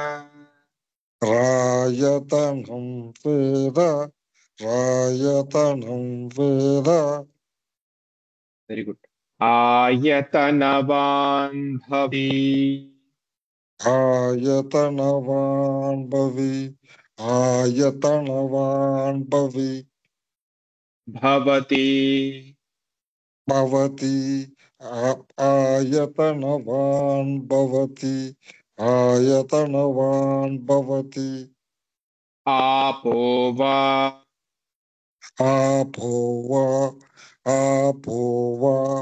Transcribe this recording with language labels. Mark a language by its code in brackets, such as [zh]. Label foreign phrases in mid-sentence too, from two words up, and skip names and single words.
[sa] आयतनं वेद आयतनं वेद. [en] Very good. [sa] आयतनवान् भवि आयतनवान् भवि आयतनवान् भवि பவதி பவதி आयतनवान् भवति आयतनवान् भवति आपो वा आपो वा